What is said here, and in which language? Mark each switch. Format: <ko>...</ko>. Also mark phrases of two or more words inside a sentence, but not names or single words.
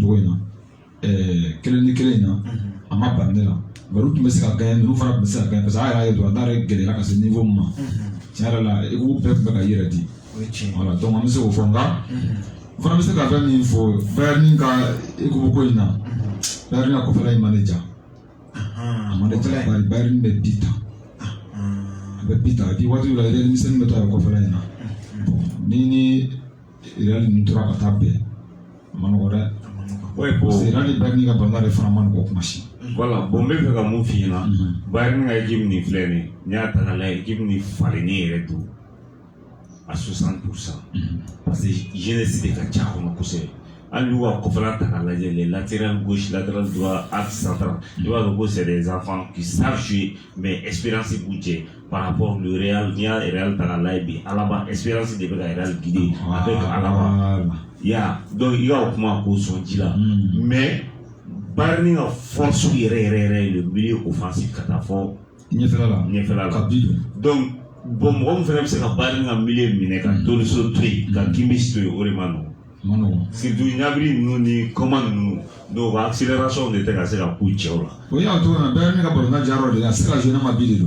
<bm>cogo in na kelen ni kelen in na a ma ban ne la bari u tun bɛ se ka gagner ninnu fana tun bɛ se ka gagner</bm> <fr>parce que</fr> <bm>a yɛrɛ y'a ye dɔrɔn a yɛrɛ gɛlɛyara ka se niveau min ma tiɲɛ yɛrɛ la équipe bɛɛ tun bɛ ka yɛrɛ di</bm> <fr>voilà donc</fr> <bm>an bɛ se k'o fɔ nka n fana bɛ se ka fɛn min fɔ Bayern ka équipe ko in na Bayern ka kɔfɛla in ma ne ja a ma ne ja bari Bayern bɛ bi ta a bɛ bi ta a bi waati la Real misɛnnin bɛ to a bɛ kɔfɛla in na ni Real ninnu tora ka taa bɛn a ma nɔgɔ dɛ.</bm> <fr>Ouais, bon. C'est là les</fr> <bm>Bayern ka balontan de fana ma nɔgɔ kuma si.</bm> <fr>Voilà, bon</fr> <bm>n bɛ fɛ ka mun f'i ɲɛna Bayern ka équipe nin filɛ nin n'i y'a ta k'a lajɛ équipe nin falenni yɛrɛ don à 60%</bm> <fr>parce que jeunesse</fr> <bm>de ka ca a kɔnɔ kosɛbɛ hali n'u ka kɔfɛla ta k'a lajɛ</bm> <fr>les latéral gauche latéral droit axe central</fr> <bm>i b'a dɔn ko</bm> <fr>c'est des enfants qui savent jouer mais expérience</fr> <bm>b'u cɛ</bm> <fr>par rapport au Real</fr> <bm>n'i y'a Real ta k'a lajɛ bi Alaba expérience de bɛ ka Real guider avec Alaba ya donc i ka o kuma k'o sɔn ji la mais Bayern ka force yɛrɛ</bm> <fr>le milieu offensif</fr> <bm>ka taa fɔ ɲɛfɛla la ka bi</bm> <fr>donc bon</fr> <bm>mɔgɔ min fana bɛ se ka Bayern ka milieu minɛ ka Tolisso to yen ka Kimmich to yen o de ma nɔgɔn surtout Gnabry ninnu ni Coman ninnu donc ka accélération de tɛ ka se ka k'u cɛw la. o y'a to na Bayern ka balontan jayɔrɔ de a se ka jouer n'a ma bi de don.</bm>